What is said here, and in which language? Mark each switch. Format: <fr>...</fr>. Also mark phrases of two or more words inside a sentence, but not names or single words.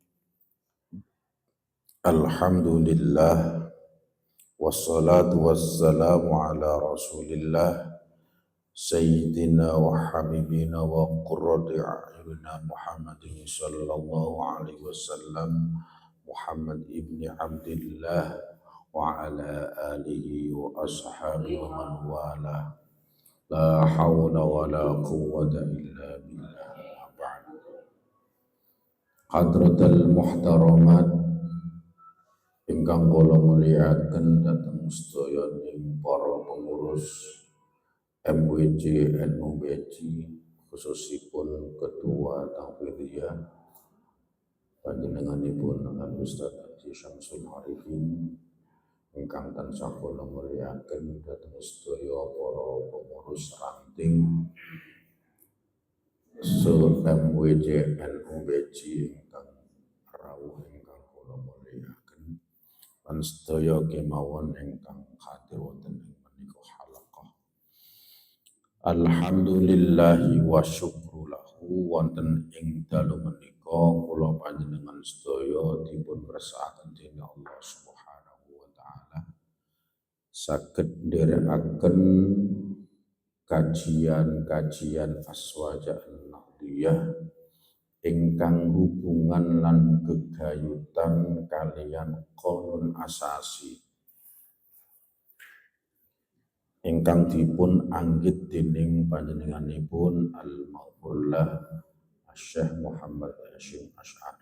<ar>الحمد لله والصلاة والسلام على رسول الله سيدنا وحبيبنا وقرة أعيننا محمد صلى الله عليه وسلم محمد بن عبد الله وعلى آله وأصحابه ومن والى لا حول ولا قوة إلا بالله بعد. حضرات المحترمات</ar> <jv>ingkang kula mulyakaken dhateng sedaya ing para pengurus MWJ NUBJ khususipun Ketua Tahfidhiyah panjenenganipun Al Ustaz Haji Syamsul Arifin ingkang tansah kula mulyakaken dhateng sedaya para pengurus ranting MWJ NUBJ ingkang rawuh ingkang kula mulyakaken lan sedaya kemawon ingkang hadir wonten ing menika halaqah.</jv> <ar>الحمد لله والشكر له</ar> <jv>wonten ing dalu menika kula panjenengan sedaya dipun bersakaken dening Allah</jv> <ar>سبحانه وتعالى</ar> <jv>saged nderekaken kajian Aswaja An-Nahdiyah ingkang hubungan lan gegayutan kalian</jv> <ar>قانون أساسي</ar> <jv>ingkang dipun anggit dening panjenenganipun Al-Maghfurlah Syekh Muhammad Hasyim Asy'ari.</jv>